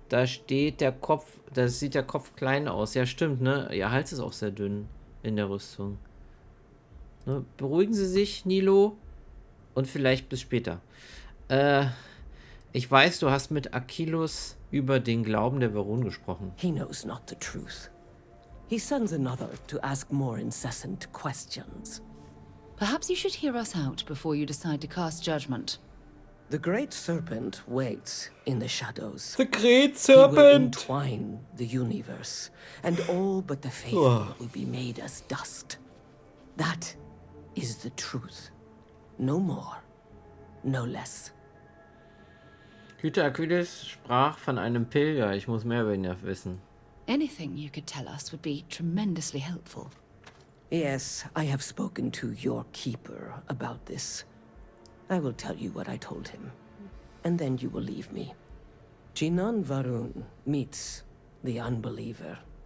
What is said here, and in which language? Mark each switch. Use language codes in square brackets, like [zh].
[de] Da steht der Kopf, da sieht der Kopf klein aus. Ja, stimmt, ne? Ihr Hals ist auch sehr dünn in der Rüstung. Ne? Beruhigen Sie sich, Nilo. Und vielleicht bis später. Ich weiß, du hast mit Achilles über den Glauben der Verun gesprochen. [en] He knows not the truth. He sends another to ask more incessant questions. Perhaps you should hear us out before you decide to cast judgment. The Great Serpent waits in the shadows. The Great He will Serpent! entwine the universe, and all but the faithful will be made as dust. That is the truth. No more, no less. [de] Hüter Aquiles sprach von einem Pilger. Ich muss mehr über ihn wissen. [en] Anything you could tell us would be tremendously helpful. Yes, I have spoken to your keeper about this. I will tell you what I told him, and then you will leave me. Jinan Varun meets the unbeliever.